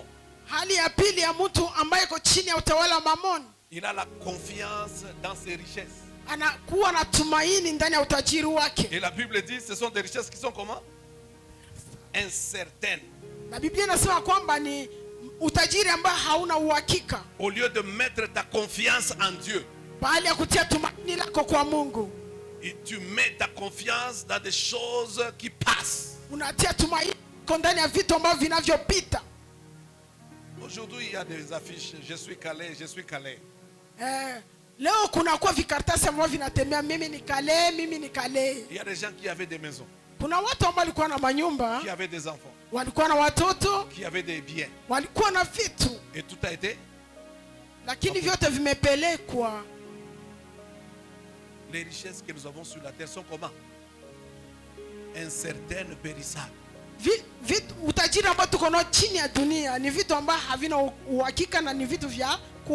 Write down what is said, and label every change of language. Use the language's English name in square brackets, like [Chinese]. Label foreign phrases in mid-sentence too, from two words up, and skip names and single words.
[Swahili] Hali ya pili ya mtu ambaye iko chini ya utawala wa mamoni, [French] Il a la confiance dans ses richesses. [Swahili] anakuwa na tumaini ndani ya utajiri wake. [French] Et la Bible dit ce sont des richesses qui sont comment? Incertaines. [Swahili] Na Biblia inasema kwamba ni utajiri ambao hauna uhakika. [French] Au lieu de mettre ta confiance en Dieu, [Swahili] Bali ya kutia tumaini lako kwa Mungu, [French] et tu mets ta confiance dans des choses qui passent. [Swahili] unatia tumaini kwa ndani ya vitu ambavyo vinavyopita. [French] Aujourd'hui, il y a des affiches, je suis calé, je suis calé. [Swahili] Leo kuna kwa vikaratasi ambavyo vinatembea, mimi ni kale, mimi ni kale. [French] Il y a des gens qui avaient des maisons, [Swahili] Kuna watu ambao walikuwa na manyumba, [French] qui avaient des enfants, [Swahili] walikuwa na watoto, [French] qui avaient des biens. [Swahili] walikuwa na vitu, [French] Et tout a été. [Swahili] lakini vyote vimepelekwa. [French] Les richesses que nous avons sur la terre sont comment? Incertaines, périssables. [Swahili] Vitu utajiri ambao tuko nao chini ya dunia ni vitu ambavyo havina uhakika na ni vitu vya